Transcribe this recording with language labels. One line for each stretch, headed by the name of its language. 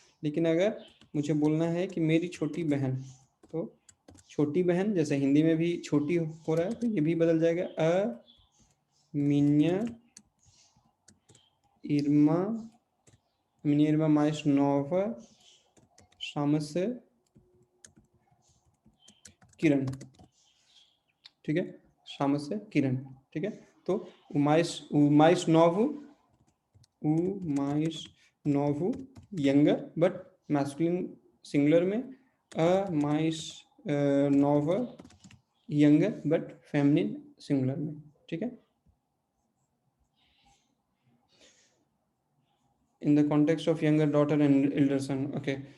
Hindi: लेकिन अगर मुझे बोलना है कि मेरी छोटी बहन, तो छोटी बहन जैसे हिंदी में भी छोटी हो रहा है, तो ये भी बदल जाएगा
Portuguese: अ minha irmã, minha irmã mais nova chama-se
Hindi: किरण, ठीक है। chama-se किरण, ठीक है। तो
Portuguese: o mais novo, o mais novo
English: younger but masculine singular
Hindi: में
Portuguese: a mais nova
English: younger but feminine singular
Hindi: में, ठीक है।
English: in the context of younger daughter and elder son, okay।